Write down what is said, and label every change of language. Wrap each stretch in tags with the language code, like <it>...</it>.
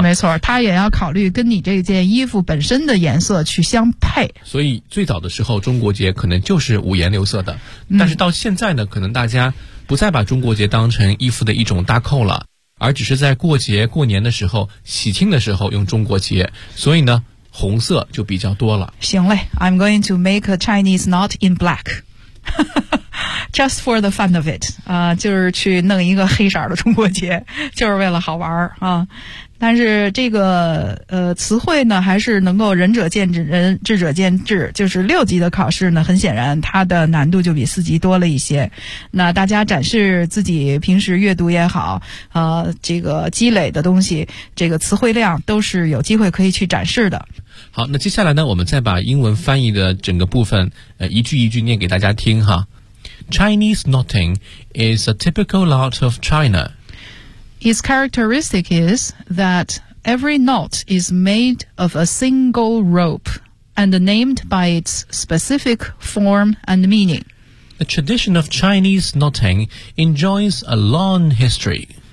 <zh>没错，他也要考虑跟你这件衣服本身的颜色去相配。所以最早的时候，中国结可能就是五颜六色的，但是到现在呢，可能大家不再把中国结当成衣服的一种搭扣了，而只是在过节过年的时候、喜庆的时候用中国结，所以呢红色就比较多了。</zh> <en>行嘞， I'm going to make a Chinese knot in black. Just for the fun of it.</en> <zh>就是去弄一个黑色的中国结，就是为了好玩啊。但是这个词汇呢还是能够仁者见智，仁智者见智，就是六级的考试呢很显然它的难度就比四级多了一些。那大家展示自己平时阅读也好，这个积累的东西，这个词汇量都是有机会可以去展示的。好，那接下来呢我们再把英文翻译的整个部分一句一句念给大家听哈。</zh> <en>Chinese knotting is a typical art of China. Its characteristic is that every knot is made of a single rope and named by its specific form and meaning. The tradition of Chinese knotting enjoys a long history.</en>